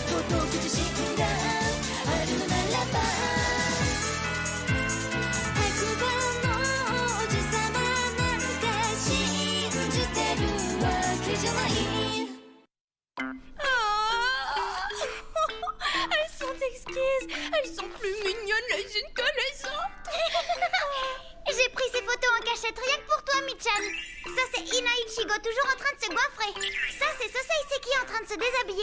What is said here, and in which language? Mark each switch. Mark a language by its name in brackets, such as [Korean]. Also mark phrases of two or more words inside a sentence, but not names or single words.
[Japanese] 僕自身があるのならば白馬の王子様なんて信じてるわけじゃない。 [French] Elles sont exquises. Elles sont plus mignonnes les unes que les autres. J'ai pris ces photos en cachette rien que pour toi, Michan. Ça, c'est Ina Ichigo, toujours en train de se goinfrer. Ça, c'est Sosei Seki en train de se déshabiller.